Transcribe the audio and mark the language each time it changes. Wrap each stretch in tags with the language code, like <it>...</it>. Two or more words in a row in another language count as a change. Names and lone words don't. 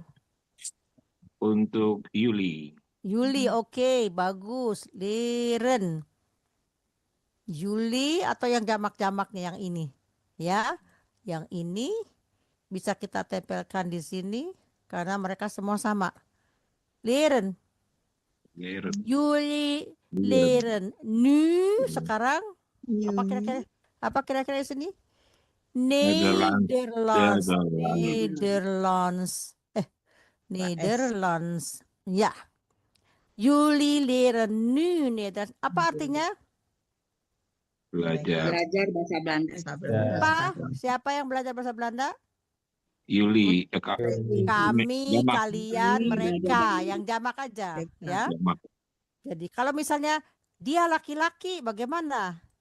<id>Untuk Yuli. Yuli. Oke. Bagus. Leren. Yuli atau yang jamak-jamaknya yang ini. Ya. Yang ini bisa kita tempelkan di sini karena mereka semua sama. Leren. Leren. Yuli. Leren. Nu sekarang apa kira-kira di sini? Nederlands. Nederlands. Ya.</id> <nl>Jullie leren nu Nederlands.</nl> <id>Apa artinya? Belajar. Belajar bahasa Belanda. Apa? Siapa yang belajar bahasa Belanda? Yuli. Kami, Jamak. kalian, mereka. Yang jamak aja. Ya. Jamak. Jadi kalau misalnya dia laki-laki bagaimana?</id>